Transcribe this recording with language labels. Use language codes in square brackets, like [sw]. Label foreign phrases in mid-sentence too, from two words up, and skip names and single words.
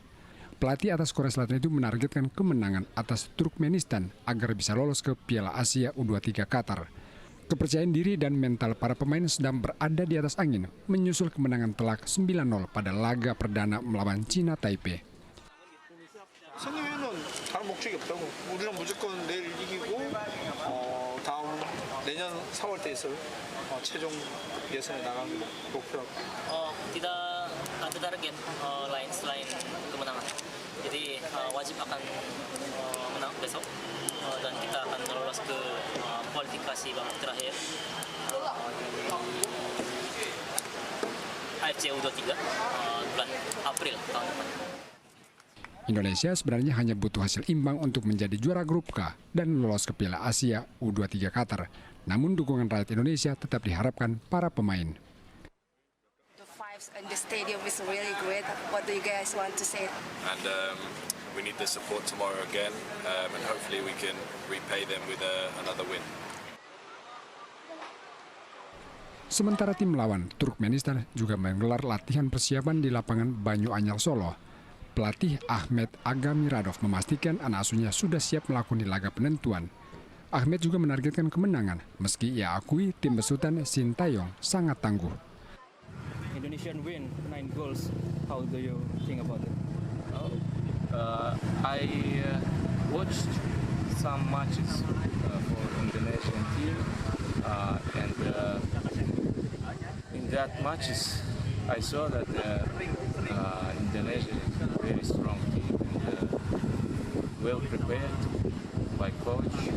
[id] Pelatih atas Korea Selatan itu menargetkan kemenangan atas Turkmenistan agar bisa lolos ke Piala Asia U23 Qatar. Kepercayaan diri dan mental para pemain sedang berada di atas angin menyusul kemenangan telak 9-0 pada laga perdana melawan Cina Taipei. [ko] 승리는 다른 목적이 없다고. 우리는 무조건 내일 이기고 다음 내년 4월 때 있을 최종 예선에 나가는 목표라고. [id] Tidak ada target lain selain kemenangan. Jadi wajib akan menang besok dan kita akan lolos ke kualifikasi babak terakhir AFC U23 bulan April tahun depan. Indonesia sebenarnya hanya butuh hasil imbang untuk menjadi juara grup K dan lolos ke Piala Asia U23 Qatar. Namun dukungan rakyat Indonesia tetap diharapkan para pemain. [en] The vibes in the stadium is really great. What do you guys want to say? And we need the support tomorrow again, and hopefully we can repay them with another win. [id] Sementara tim lawan Turkmenistan juga menggelar latihan persiapan di lapangan Banyu Anyar Solo. Pelatih Ahmed Agamiradov memastikan anak asuhnya sudah siap melakoni laga penentuan. Ahmed juga menargetkan kemenangan, meski ia akui tim besutan Sintayong sangat tangguh. [en] Indonesian win 9 goals. How do you think about it? I watched some matches for Indonesian team, and in that matches I saw that Indonesia is a very strong team and well prepared by coach.